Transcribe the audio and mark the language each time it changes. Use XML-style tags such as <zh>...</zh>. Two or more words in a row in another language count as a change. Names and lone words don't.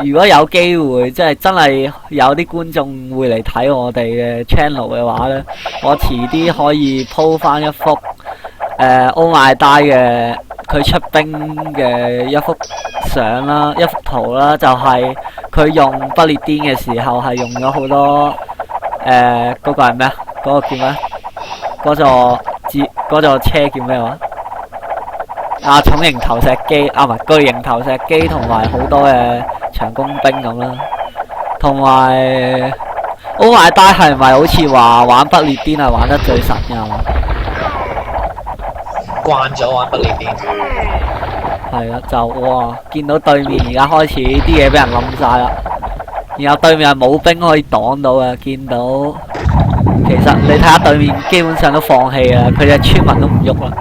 <yue>如果有機會，即係真係有啲觀眾會嚟睇我哋嘅 channel 嘅話呢，我遲啲可以鋪翻一幅Oh My Die 嘅佢出兵嘅一幅相啦，一幅圖啦，就係佢用不列顛嘅時候係用咗好多嗰個係咩啊？嗰個叫咩？嗰座車叫咩話？重型投石機唔係巨型投石機，同埋好多嘅長弓兵咁啦。同埋 Oh my god 係咪好似話玩不列顛係玩得最神嘅嘛？慣咗玩不列顛。係啊，就哇見到對面而家開始啲嘢俾人冧晒啦，然後對面係冇兵可以擋到啊！見到其實你睇下對面基本上都放棄啦，佢哋村民都唔喐啦。</yue>